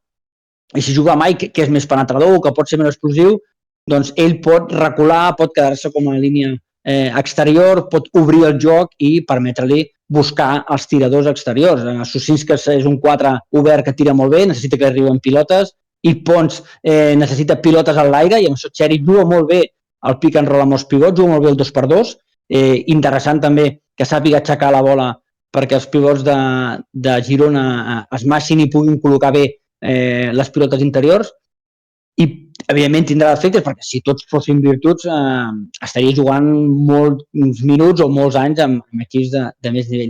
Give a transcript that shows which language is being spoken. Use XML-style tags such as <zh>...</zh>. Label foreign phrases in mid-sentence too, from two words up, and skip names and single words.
<ca>I si juga Mike, que és més penetrador, que pot ser més explosiu, doncs ell pot recular, pot quedar-se com a línia exterior, pot obrir el joc i permetre-li buscar els tiradors exteriors. Susinskis és un 4 obert que tira molt bé, necessita que arriben pilotes, i Pons necessita pilotes a l'aire, i amb això Cherry juga molt bé el</ca> <en>pick and roll</en> <ca>amb els pivots, juga molt bé el 2x2. Interessant també que sàpiga aixecar la bola perquè els pivots de Girona es massin i puguin col·locar bé les pilotes interiors, i evidentment tindrà efectes perquè si tots fossin virtuts estaria jugant molts minuts o molts anys amb equips de més nivell.</ca>